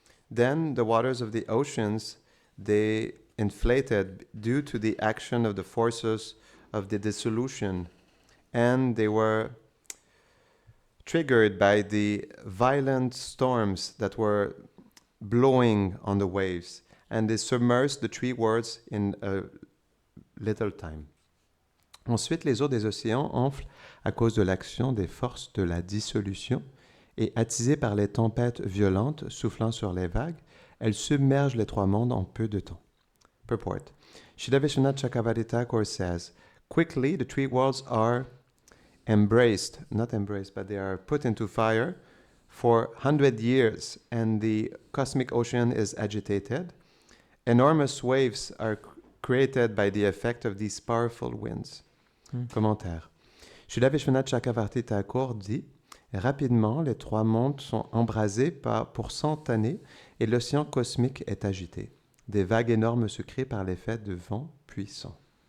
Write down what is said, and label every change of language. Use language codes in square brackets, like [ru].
[en] Then the waters of the oceans, they inflated due to the action of the forces of the dissolution, and they were triggered by the violent storms that were blowing on the waves, and they submerged the three worlds in a little time. [fr] Ensuite, les eaux des océans enflent à cause de l'action des forces de la dissolution, et attisées par les tempêtes violentes soufflant sur les vagues, elles submergent les trois mondes en peu de temps. [en] Purport. Srila Vishwanath Chakravarti Thakur says, quickly the three worlds are not embraced, but they are put into fire for 100 years, and the cosmic ocean is agitated. Enormous waves are created by the effect of these powerful winds. [fr] Commentaire. Srila Vishwanath Chakravarti Thakur dit, rapidement, les trois mondes sont embrasés pour 100 années et l'océan cosmique est agité. Des vagues énormes se créent par l'effet de vents puissants.